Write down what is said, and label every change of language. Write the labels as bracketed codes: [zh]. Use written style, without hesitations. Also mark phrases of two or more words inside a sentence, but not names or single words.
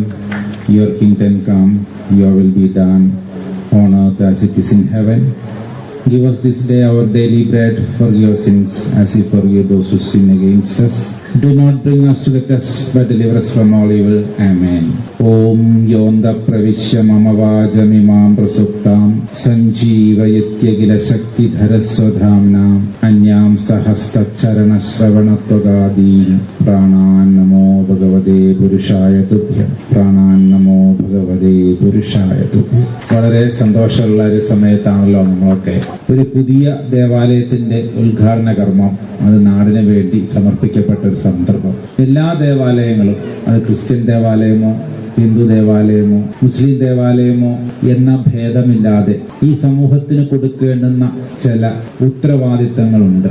[en] Your kingdom come, your will be done on earth as it is in heaven. Give us this day our daily bread. Forgive our sins as we forgive those who sin against us. Do not bring us to the test, but deliver us from all evil. Amen. [sa] ॐ योन्द प्रविश्य मम वजमिमम् प्रसुप्तम् सञ्जीवयत्य शक्ति धरस्वधाम्नम् अन्यम् सहस्त चरण श्रवण त्वगदिन् प्रणन् नमो भगवते पुरुषाय तुभ्य प्रणन् नमो भगवते पुरुषाय तुभ्य pranan namo bhagavate purushaya tubhya. [ml] വളരെ സന്തോഷമുള്ള ഒരു സമയത്താണല്ലോ നമ്മളൊക്കെ. ഒരു പുതിയ ദേവാലയത്തിന്റെ ഉദ്ഘാടന കർമ്മം അത് നാടിന് വേണ്ടി സമർപ്പിക്കപ്പെട്ട ഒരു സന്ദർഭം. എല്ലാ ദേവാലയങ്ങളും, അത് ക്രിസ്ത്യൻ ദേവാലയമോ ഹിന്ദു ദേവാലയമോ മുസ്ലിം ദേവാലയമോ എന്ന ഭേദമില്ലാതെ ഈ സമൂഹത്തിന് കൊടുക്കേണ്ടുന്ന ചില ഉത്തരവാദിത്തങ്ങളുണ്ട്.